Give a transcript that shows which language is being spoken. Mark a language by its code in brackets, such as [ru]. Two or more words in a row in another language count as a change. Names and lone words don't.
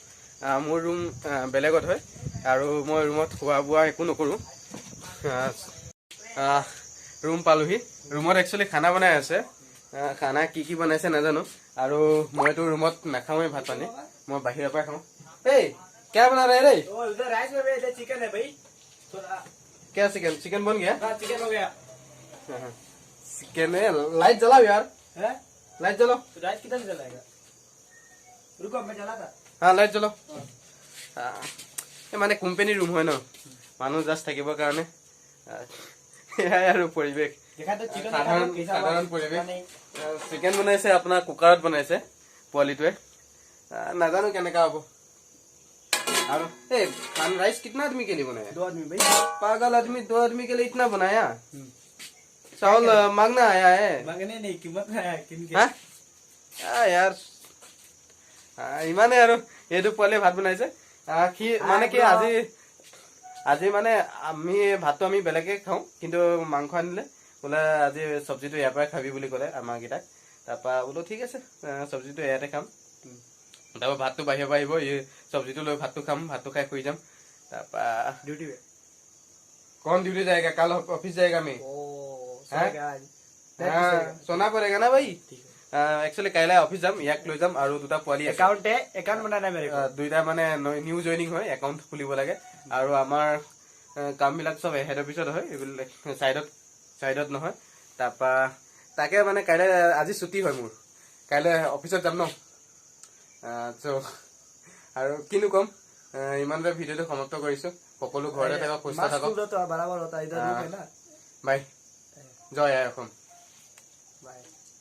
[as] মোৰ ৰুম বেলেগত হয় আৰু মই ৰুমত খোৱা বোৱা একো নকৰোঁ। ৰুম পালোহি। ৰুমত একচুৱেলি খানা বনাই আছে। খানা কি বনাইছে নাজানো। আৰু মইতো ৰুমত নাখাওঁৱেই ভাত পানী, মই বাহিৰৰ পৰাই খাওঁ। [hi] এই क्या बना रहे रे? उधर राइस में इधर चिकन है भाई। क्या चिकन? चिकन बन गया? हाँ चिकन हो गया। चिकन है। लाइट जलाओ यार, है लाइट जलाओ। तो राइस किधर से जलाएगा? रुको मैं जला था। हाँ लाइट जलाओ। [as] মানে কোম্পানী ৰুম হয় ন, মানুহ জাষ্ট থাকিবৰ কাৰণে এয়াই আৰু পৰিৱেশ। [hi] देखा तो चिकन [as] সাধাৰণ পৰিৱেশ। চিকেন বনাইছে আপোনাৰ কুকাৰত বনাইছে পোৱালিটোৱে। নাজানো কেনেকা হ'ব। [hi] और खान राइस कितना आदमी के लिए बनाया? 2 आदमी भाई। पागल आदमी 2 आदमी के लिए इतना बनाया? चावल मांगना आया है? मांगने नहीं कीमत है किनके। हाँ यार [as] ইমানে আৰু এইটো পোৱালি ভাত বনাইছে। মানে কি আজি মানে ভাতটো আমি বেলেগে খাওঁ, কিন্তু মাংস আনিলে বোলে আজি চব্জিটো ইয়াৰ পৰাই খাবি বুলি ক'লে আমাৰ কেইটাক। তাৰপৰা বোলো ঠিক আছে চব্জিটো ইয়াতে খাম। তারপর ভাতটো বাহিৰৰ পৰা আহিব, এই চব্জিটো লৈ ভাতটো খাম, ভাতটো খাই শুই যাম। তারপা [hi] ड्यूटी पे कौन ड्यूटी जाएगा? कल ऑफिस जाएगा मैं। सोना पड़ेगा ना भाई। [as] एक्चुअली কাইলৈ অফিস যাম, ইয়াক লৈ যাম আৰু দুটা পোৱালি আছে। [hi] अकाउंट बनाना है मेरे को। [as] দুইটা মানে নিউ জইনিং হয়, একাউণ্ট খুলিব লাগে। আৰু আমাৰ কামবিলাক চব হেড অফিচত হয়, এইবিলাক চাইডত নহয়। তাৰপা তাকে মানে কাইলৈ আজি ছুটি হয় মোৰ, কাইলৈ অফিচত যাম ন। আৰু কিনো কম, ইমানতে ভিডিঅ'টো সমাপ্ত কৰিছো। সকলো ঘৰতে থাকক, সুস্থ থাকক। [hi] बराबर होता है इधर रुक है ना। [as] বাই, জয় আই অসম। [hi] बाय।